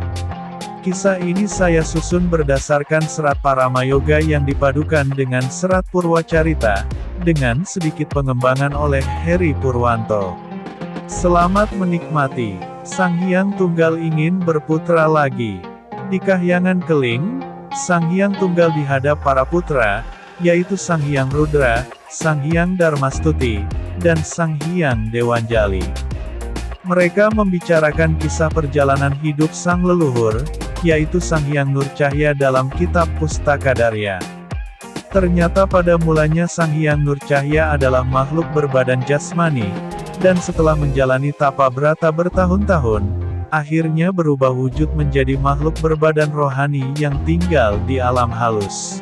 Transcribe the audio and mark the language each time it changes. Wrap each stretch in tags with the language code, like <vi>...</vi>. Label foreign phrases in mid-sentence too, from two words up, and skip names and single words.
<id>Kisah ini saya susun berdasarkan serat Paramayoga yang dipadukan dengan serat Purwacarita, dengan sedikit pengembangan oleh Heri Purwanto. Selamat menikmati. Sang Hyang Tunggal ingin berputra lagi. Di Kahyangan Keling, Sang Hyang Tunggal dihadap para putra, yaitu Sang Hyang Rudra, Sang Hyang Darmastuti, dan Sang Hyang Dewanjali. Mereka membicarakan kisah perjalanan hidup sang leluhur, yaitu Sang Hyang Nurcahya dalam kitab Pustaka Darya. Ternyata pada mulanya Sang Hyang Nurcahya adalah makhluk berbadan jasmani, dan setelah menjalani tapa brata bertahun-tahun, akhirnya berubah wujud menjadi makhluk berbadan rohani yang tinggal di alam halus.</id>